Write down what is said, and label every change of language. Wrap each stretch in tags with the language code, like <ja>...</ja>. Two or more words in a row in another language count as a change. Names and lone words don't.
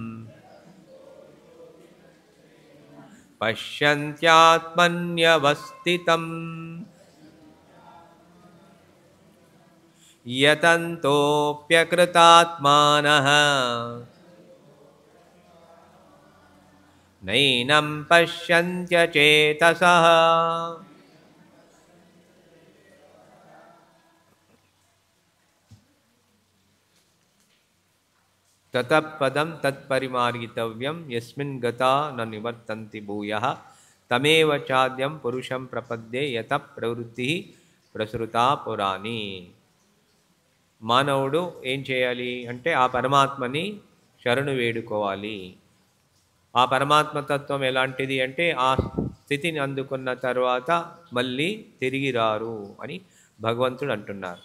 <sa>पश्यन्त्यात्मन्यवस्थितम् यतन्तोऽप्यकृतात्मानः नैनं पश्यन्त्यचेतसः ततः पदं तत्परिमार्गितव्यं यस्मिन् गता न निवर्तन्ति भूयः तमेव चाद्यं पुरुषं प्रपद्ये यतः प्रवृत्तिः ప్రసృతా పురాణి.</sa> <te>మానవుడు ఏం చేయాలి అంటే ఆ పరమాత్మని శరణు వేడుకోవాలి. ఆ పరమాత్మతత్వం ఎలాంటిది అంటే ఆ స్థితిని అందుకున్న తర్వాత మళ్ళీ తిరిగి రారు అని భగవంతుడు అంటున్నారు.</te>